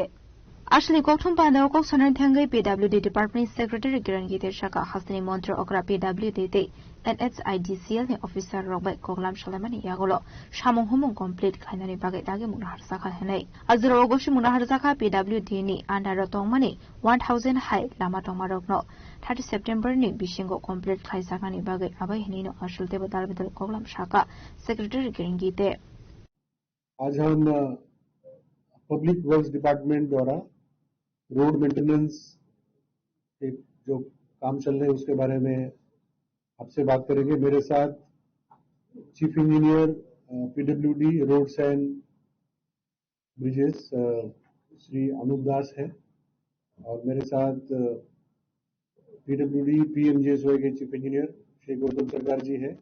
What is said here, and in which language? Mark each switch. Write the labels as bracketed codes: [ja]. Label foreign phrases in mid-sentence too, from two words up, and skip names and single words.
[trp] Ashley Koktum Panda Okok Sonan Tangai PWD [en] Department Secretary [trp] Kirangite Shaka Hasni Montre Okra PWD NHIDCL ni Officer Robert Koglam Shalamani Yagolo Shamong Humong complete Kainani Baget Dagi Munahar Saka Henei. Azuro Ogoshi Munahar Saka PWD ni Andaro Tongmani 1000 High Lama Tomarogno 30 September ni Bishingo complete Kai Sakani Baget Abai Henino Ashulte Badalbidal Koglam Shaka Secretary Kirangite. [hi] आज हम [en] public works department [hi] द्वारा [en] road maintenance [hi] एक जो काम चल रहे हैं उसके बारे में आपसे बात करेंगे। मेरे साथ [en] chief engineer PWD roads and bridges [hi] श्री अनूप दास है और मेरे साथ पीडब्ल्यूडी पीएमजीएसवाई के [en] chief engineer [hi] श्री गौतम सरकार जी है।